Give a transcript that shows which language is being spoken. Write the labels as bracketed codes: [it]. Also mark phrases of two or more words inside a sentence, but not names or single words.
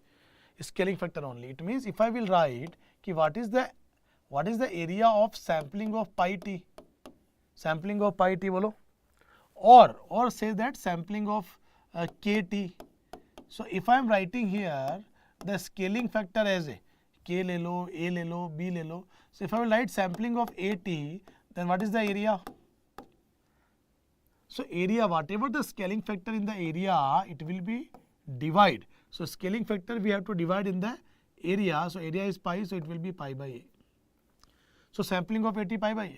[en] It means if I will write ki what is the area of sampling of pi t? Sampling of pi t bolo. Or say that sampling of kt. So if I am writing here the scaling factor as a k [hi] ले लो, [en] a [hi] ले लो, [en] b [hi] ले लो. [en] So if I will write sampling of at, then what is the area? So area, whatever the scaling factor in the area, it will be divide. So scaling factor we have to divide in the area. So area is pi, so it will be pi by a. So sampling of at pi by a.